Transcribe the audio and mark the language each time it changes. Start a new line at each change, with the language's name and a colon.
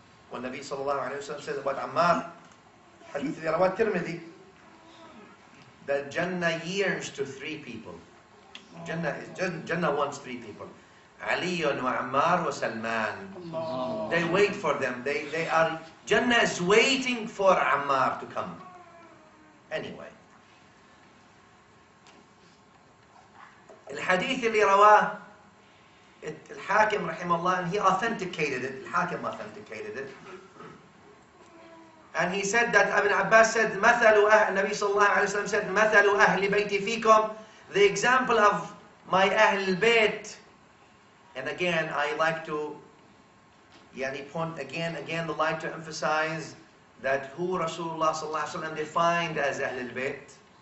English: When Nabi sallallahu alayhi wa sallam says about Ammar, Hadith Rawat Tirmidhi, that Jannah yearns to three people. Jannah wants three people. Ali wa Ammar wa Salman. They wait for them. Jannah is waiting for Ammar to come. Anyway.
Arabic: الحديث اللي رواه الحاكم رحمه الله,
English: and he authenticated it. الحاكم authenticated it. And he said that Ibn Abbas said, Nabi sallallahu alayhi wa sallam said,
Arabic: مَثَلُ أَهْلِ بَيْتِ فِيكُمْ,
English: the example of my Ahl Bayt. And again, I like to point again the like to emphasize that who Rasulullah sallallahu alayhi wa sallam defined as Ahl Bayt.